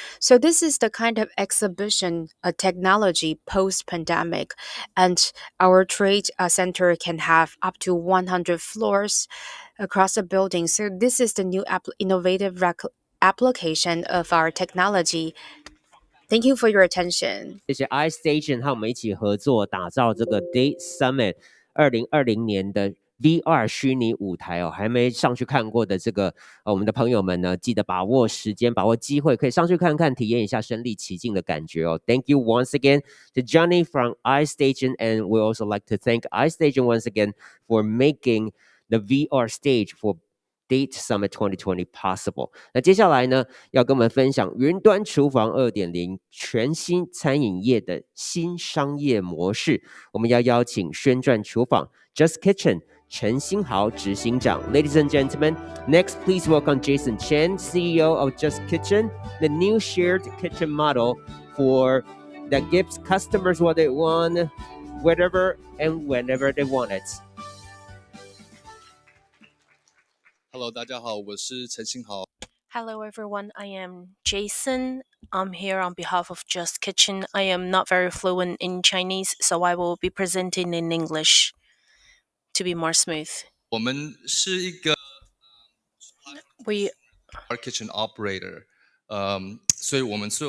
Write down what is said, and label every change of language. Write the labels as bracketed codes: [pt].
[en] So this is the kind of exhibition technology post-pandemic, and our trade center can have up to 100 floors across the building. So this is the new innovative application of our technology. Thank you for your attention. [zh] 谢谢 iStation 和我们一起合作打造这个 Date Summit 2020年的 VR 虚拟舞台哦，还没上去看过的这个我们的朋友们呢，记得把握时间，把握机会，可以上去看看，体验一下身临其境的感觉哦。 [en] Thank you once again to Johnny from iStation, and we also like to thank iStation once again for making the VR stage for Date Summit 2020 possible。 [zh] 那接下来呢，要跟我们分享云端厨房2.0全新餐饮业的新商业模式。我们要邀请宣传厨房 Just Kitchen 陈新豪执行长。 [en] Ladies and gentlemen, next please welcome Jason Chen, CEO of Just Kitchen, the new shared kitchen model for that gives customers what they want, wherever and whenever they want it. [zh] Hello， 大家好，我是陈新豪。 [en] Hello everyone, I am Jason. I'm here on behalf of Just Kitchen. I am not very fluent in Chinese, so I will be presenting in English to be more smooth. [zh] 我们是一个 [en] We dark kitchen operator， [zh] 所以我们